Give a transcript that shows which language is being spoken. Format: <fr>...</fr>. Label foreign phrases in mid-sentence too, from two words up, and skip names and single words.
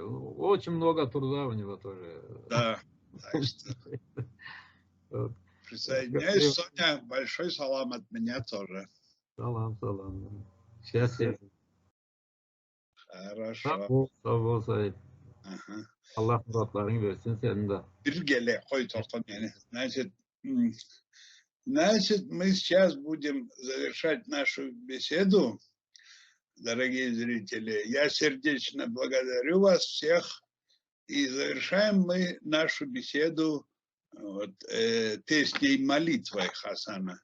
<ru>Очень много труда у него тоже. Да. Присоединяюсь, Соня. Большой салам от меня тоже. Салам. Счастья. Хорошо.</ru> <tr>Аллах muratlarını versin senin de.</tr> <ru>Значит, мы сейчас будем завершать нашу беседу, дорогие зрители. Я сердечно благодарю вас всех. И завершаем мы нашу беседу песней молитвой Хасана.</ru>